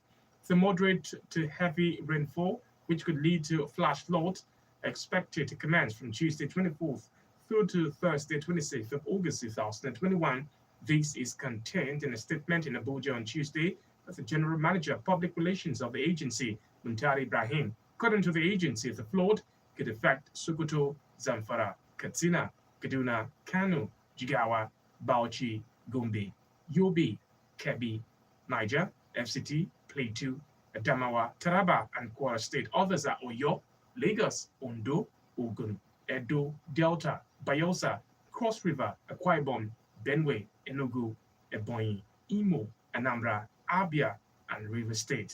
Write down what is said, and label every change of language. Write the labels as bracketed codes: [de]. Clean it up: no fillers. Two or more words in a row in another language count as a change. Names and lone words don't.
[en] The moderate to heavy rainfall, which could lead to flash floods, expected to commence from Tuesday 24th through to Thursday 26th of August 2021. This is contained in a statement in Abuja on Tuesday by the General Manager of Public Relations of the agency, Muntari Ibrahim. According to the agency, the flood could affect Sokoto, Zamfara, Katsina, Kaduna, Kano, Jigawa, Bauchi, Gombe, Yobe, Kebbi, Niger, FCT, Plateau, Adamawa, Taraba, and Kwara State. Others are Oyo, Lagos, Ondo, Ogun, Edo, Delta, Bayelsa, Cross River, Akwa Ibom, Benue, Enugu, Ebonyi, Imo, Anambra, Abia, and River State.